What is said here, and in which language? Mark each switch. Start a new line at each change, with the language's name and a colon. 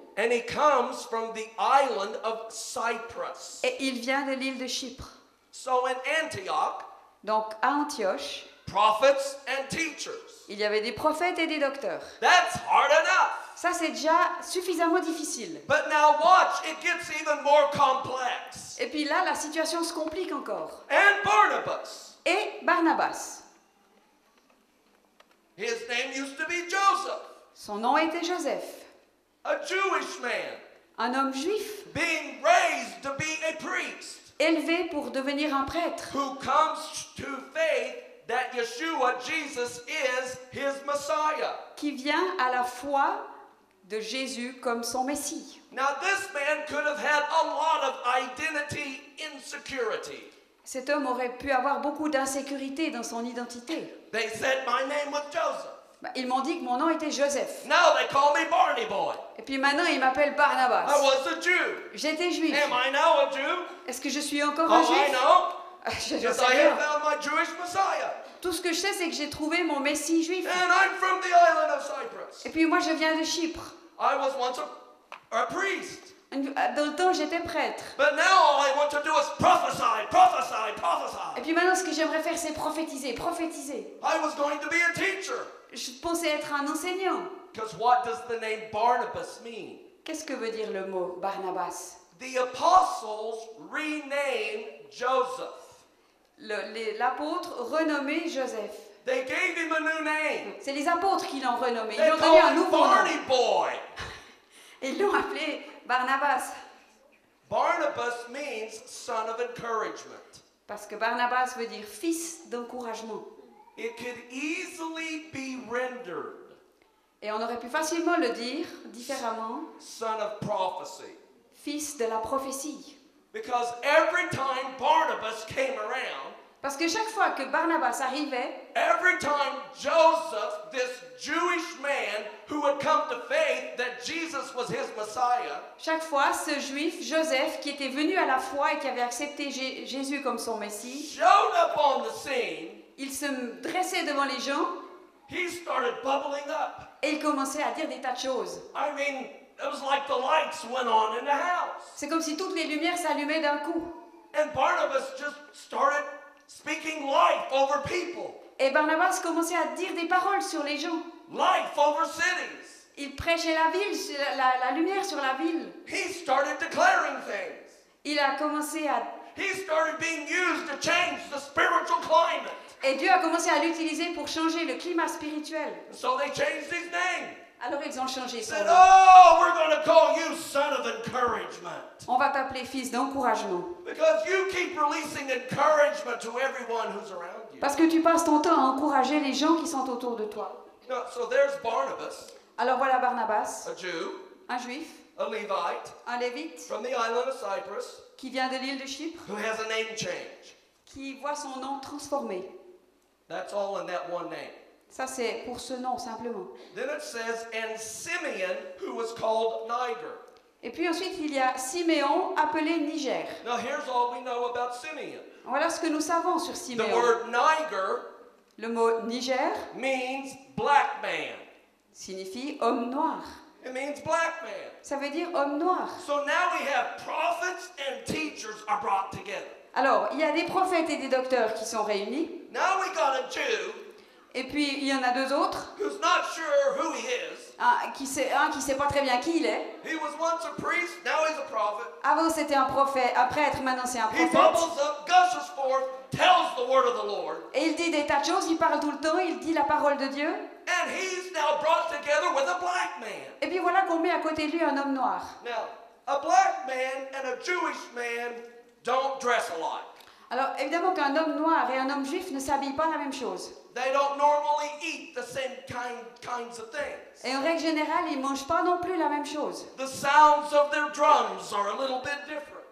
English: And he comes from the island of Cyprus.
French: Et il vient de l'île de Chypre.
English: So in Antioch,
French: Donc à Antioche,
English: prophets and teachers.
French: il y avait des prophètes et des docteurs.
English: That's hard enough.
French: Ça, c'est déjà suffisamment difficile.
English: But now watch, it gets even more complex.
French: Et puis là, la situation se complique encore.
English: And Barnabas,
French: Et Barnabas,
English: his name used to be Joseph,
French: son nom était Joseph,
English: a Jewish man,
French: un homme juif,
English: being raised to be a priest,
French: élevé pour devenir un prêtre,
English: who comes to faith that Yeshua, Jesus, is his Messiah.
French: qui vient à la foi de Jésus comme son Messie.
English: Now, this man could have had a lot of identity insecurity.
French: Cet homme aurait pu avoir beaucoup d'insécurité dans son identité.
English: They said my name was Joseph.
French: Ils m'ont dit que mon nom était Joseph.
English: Now they call me Barney Boy.
French: Et puis maintenant, ils m'appellent Barnabas.
English: I was a Jew.
French: J'étais juif.
English: Am I now a Jew?
French: Est-ce que je suis encore
English: Oh,
French: un
English: I
French: juif?
English: know.
French: Je ne
English: Yes,
French: sais
English: I
French: rien.
English: have found my Jewish Messiah.
French: Tout ce que je sais, c'est que j'ai trouvé mon Messie juif.
English: And I'm from the island of Cyprus.
French: Et puis moi, je viens de Chypre.
English: I was once a priest.
French: Dans le temps, j'étais prêtre.
English: But now all I want to do is prophesy, prophesy,
French: Et
English: prophesy.
French: puis maintenant, ce que j'aimerais faire, c'est prophétiser, prophétiser.
English: I was going to be a teacher.
French: Je pensais être un enseignant.
English: Because what does the name Barnabas mean?
French: Qu'est-ce que veut dire le mot Barnabas?
English: The apostles renamed Joseph.
French: L'apôtre renommé Joseph.
English: They gave him a new name.
French: C'est les apôtres qui l'ont renommé. Ils
English: They
French: lui ont donné un
English: called him
French: nouveau nom.
English: Barney Boy.
French: Et ils l'ont appelé Barnabas.
English: Barnabas means son of encouragement.
French: Parce que Barnabas veut dire fils d'encouragement.
English: It could easily be rendered
French: Et on aurait pu facilement le dire différemment,
English: son of prophecy.
French: fils de la prophétie.
English: Because every time Barnabas came around,
French: Parce que chaque fois que Barnabas arrivait,
English: every time Joseph, this Jewish man who had come to faith that Jesus was his Messiah,
French: chaque fois, ce juif, Joseph, qui était venu à la foi et qui avait accepté Jésus comme son Messie,
English: showed up on the scene,
French: il se dressait devant les gens
English: he started bubbling up.
French: et il commençait à dire des tas de choses.
English: I mean, it was like the lights went on in the house.
French: C'est comme si toutes les lumières s'allumaient d'un coup.
English: And Barnabas just started speaking life over people,
French: Et Barnabas commençait à dire des paroles sur les gens.
English: life over cities.
French: Il prêchait la ville, la lumière sur la ville.
English: He started declaring things.
French: Il a commencé à...
English: He started being used to change the spiritual climate.
French: Et Dieu a commencé à l'utiliser pour changer le climat spirituel.
English: So they changed his name.
French: Alors ils ont changé son
English: Said,
French: nom.
English: oh, we're going to call you son of encouragement.
French: On va t'appeler fils d'encouragement.
English: Because you keep releasing encouragement to everyone who's around you.
French: Parce que tu passes ton temps à encourager les gens qui sont autour de toi.
English: No, so there's Barnabas,
French: Alors voilà Barnabas,
English: a Jew,
French: un juif,
English: a Levite
French: un lévite
English: from the island of Cyprus,
French: qui vient de l'île de Chypre,
English: who has a name change.
French: qui voit son nom transformé.
English: That's all in that one name.
French: Ça, c'est pour ce nom, simplement.
English: Then it says, and Simeon, who was called Niger.
French: Et puis ensuite, il y a Siméon, appelé Niger.
English: Now here's all we know about Simeon.
French: Voilà ce que nous savons sur
English: The
French: Siméon.
English: word Niger
French: Le mot Niger
English: means black man.
French: signifie homme noir.
English: It means black man.
French: Ça veut dire homme noir.
English: So now we have prophets and teachers are brought together.
French: Alors, il y a des prophètes et des docteurs qui sont réunis.
English: Now we got a Jew
French: Et puis, il y en a deux autres.
English: who's not sure who he is.
French: Un qui sait pas très bien qui il est.
English: He was once a priest, now he's a prophet.
French: Avant, c'était un prophète. Un prêtre, maintenant, c'est un
English: He
French: prophète.
English: bubbles up, gushes forth, tells the word of the Lord.
French: Et il dit des tas de choses. Il parle tout le temps. Il dit la parole de Dieu.
English: And he's now brought together with a black man.
French: Et puis voilà qu'on met à côté de lui un homme noir.
English: Now, a black man and a Jewish man don't dress alike.
French: Alors, évidemment qu'un homme noir et un homme juif ne s'habillent pas la même chose.
English: They don't normally eat the same kinds of things.
French: Et en règle générale, ils ne mangent pas non plus la même chose.
English: The sounds of their drums are a little bit different.